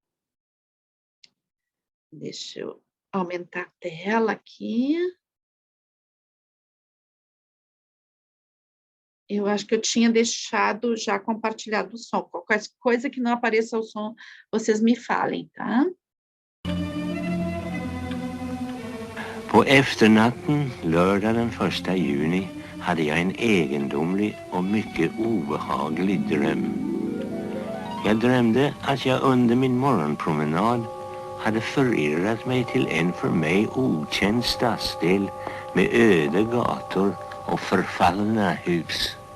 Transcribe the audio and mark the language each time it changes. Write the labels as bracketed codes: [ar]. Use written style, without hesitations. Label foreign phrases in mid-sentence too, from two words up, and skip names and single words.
[pt] Deixa eu aumentar a tela aqui. Eu acho que eu tinha deixado já compartilhado o som. Qualquer coisa que não apareça o som, vocês me falem, tá? [sv] På efternatten lördag den 1 juni hade jag en egendomlig och mycket obehaglig dröm. Jag drömde att jag under min morgonpromenad hade förirrat mig till en för mig okänd stadsdel med öde gator och förfallna hus.